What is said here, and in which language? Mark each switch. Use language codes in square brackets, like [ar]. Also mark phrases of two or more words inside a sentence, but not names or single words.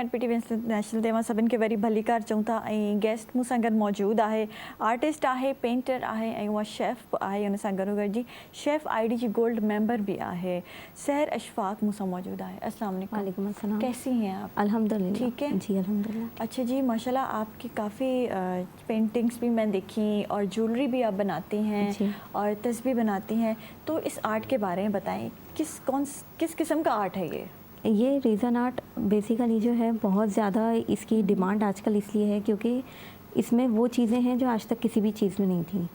[sd] एट PTV नेशनल ते मां सभिनि खे वरी भली कार चऊं था। ऐं गेस्ट मूं सां गॾु मौजूदु आहे, आर्टिस्ट आहे, पेंटर आहे, ऐं उहा शेफ़ आहे। उन सां गॾो गॾु जी शेफ़ ID जी [en] gold member [sd] भी आहे। सहर अशफाक मूं सां मौजूदु आहे। [ar] السلام علیکم. وعلیکم السلام. [ur] کیسی ہیں آپ? अल्हम्दुलिल्लाह। ٹھیک ہے جی الحمدللہ. اچھا جی، ماشاءاللہ آپ کی کافی پینٹنگز بھی میں دیکھی اور جیولری بھی آپ بناتی ہیں اور تسبیح بناتی ہیں، تو اس آرٹ کے بارے میں بتائیں، کس قسم کا آرٹ ہے یہ [en] resin art basically [ur] جو ہے بہت زیادہ اس کی ڈیمانڈ آج کل اس لیے ہے کیونکہ اس میں وہ چیزیں ہیں جو آج تک کسی بھی چیز میں نہیں تھی.